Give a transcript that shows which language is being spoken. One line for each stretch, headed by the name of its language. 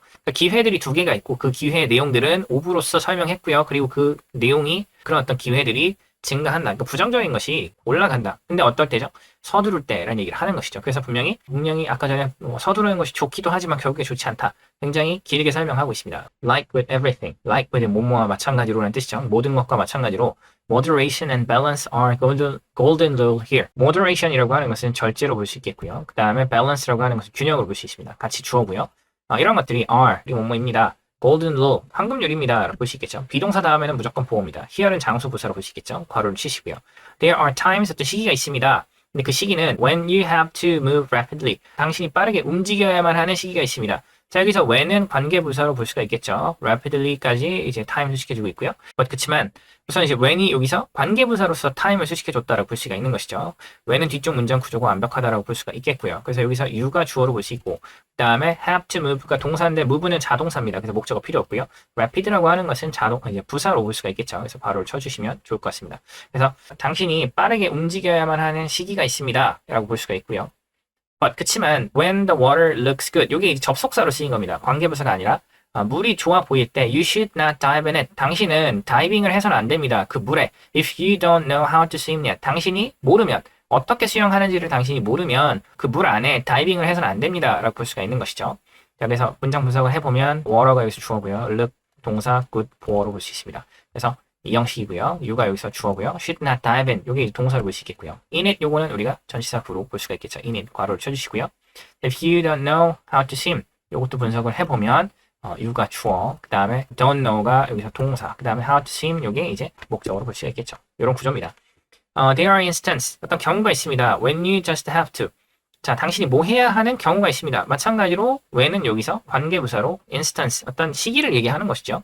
Korean: 그러니까 기회들이 두 개가 있고 그 기회의 내용들은 오브로서 설명했고요. 그리고 그 내용이 그런 어떤 기회들이 증가한다. 그러니까 부정적인 것이 올라간다. 근데 어떨 때죠? 서두를 때라는 얘기를 하는 것이죠. 그래서 분명히 아까 전에 서두르는 것이 좋기도 하지만 결국에 좋지 않다. 굉장히 길게 설명하고 있습니다.
English: Like with everything.
Korean: Like with 뭐뭐와 마찬가지로라는 뜻이죠. 모든 것과 마찬가지로
English: moderation and balance are golden rule here.
Korean: moderation이라고 하는 것은 절제로 볼 수 있겠고요. 그 다음에 balance라고 하는 것은 균형으로 볼 수 있습니다. 같이 주어고요. 이런 것들이 are, 이 뭐뭐입니다. golden rule, 황금률입니다. 라고 볼 수 있겠죠. 비동사 다음에는 무조건 보호입니다. here는 장소 부사로 볼 수 있겠죠. 괄호를 치시고요.
English: There are times,
Korean: 어떤 시기가 있습니다. 근데 그 시기는
English: when you have to move rapidly.
Korean: 당신이 빠르게 움직여야만 하는 시기가 있습니다. 자, 여기서 when은 관계부사로 볼 수가 있겠죠. rapidly까지 이제 time을 수식해주고 있고요. 그렇지만 우선 이제 when이 여기서 관계부사로서 time을 수식해줬다라고 볼 수가 있는 것이죠. when은 뒤쪽 문장 구조가 완벽하다라고 볼 수가 있겠고요. 그래서 여기서 you가 주어로 볼 수 있고, 그 다음에 have to move가 동사인데 move는 자동사입니다. 그래서 목적어 필요 없고요. rapid라고 하는 것은 이제 부사로 볼 수가 있겠죠. 그래서 바로를 쳐주시면 좋을 것 같습니다. 그래서 당신이 빠르게 움직여야만 하는 시기가 있습니다. 라고 볼 수가 있고요.
English: 그치만 when the water looks good,
Korean: 이게 접속사로 쓰인 겁니다. 관계부사가 아니라 물이 좋아 보일 때
English: you should not dive in it.
Korean: 당신은 다이빙을 해서는 안 됩니다. 그 물에
English: if you don't know how to swim yet.
Korean: 당신이 모르면 어떻게 수영하는지를 당신이 모르면 그 물 안에 다이빙을 해서는 안 됩니다. 라고 볼 수가 있는 것이죠. 자, 그래서 문장 분석을 해보면 water가 여기서 주어고요. look 동사 good 보어로 볼 수 있습니다. 그래서 이 형식이고요. you가 여기서 주어고요.
English: should not dive in.
Korean: 요게 동사로 볼 수 있겠고요. in it 요거는 우리가 전치사 부로 볼 수가 있겠죠. in it 괄호를 쳐주시고요.
English: if you don't know how to swim.
Korean: 요것도 분석을 해보면 you가 주어, 그 다음에 don't know가 여기서 동사, 그 다음에
English: how to swim
Korean: 요게 이제 목적으로 볼 수가 있겠죠. 이런 구조입니다.
English: There are instances.
Korean: 어떤 경우가 있습니다.
English: when you just have to.
Korean: 자, 당신이 뭐 해야 하는 경우가 있습니다. 마찬가지로 when은 여기서 관계부사로 instance, 어떤 시기를 얘기하는 것이죠.